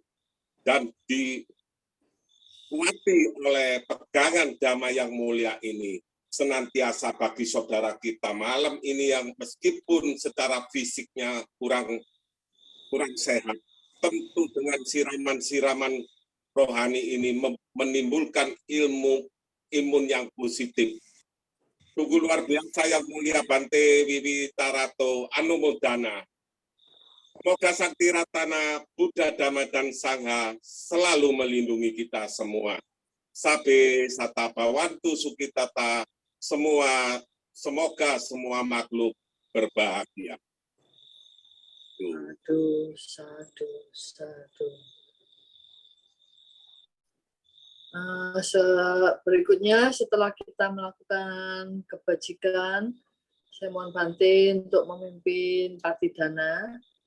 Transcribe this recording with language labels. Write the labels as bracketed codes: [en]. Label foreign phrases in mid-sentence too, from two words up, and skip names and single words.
[id] Dan dikuati oleh pegangan Dhamma yang mulia ini, senantiasa bagi saudara kita malam ini yang meskipun secara fisiknya kurang sehat, tentu dengan siraman-siraman rohani ini menimbulkan imun yang positif. Sungguh luar biasa yang mulia Bante Wiwitarato Anumodana. Semoga Sakti Ratana Buddha, Dhamma, dan Sangha selalu melindungi kita semua. [pi] Sabe sata bawantu sukitata, [id] semoga semua makhluk berbahagia. [pi] Sadu, sadu, sadu. [id] Berikutnya setelah kita melakukan kebajikan, saya mohon Bante untuk memimpin Patidana.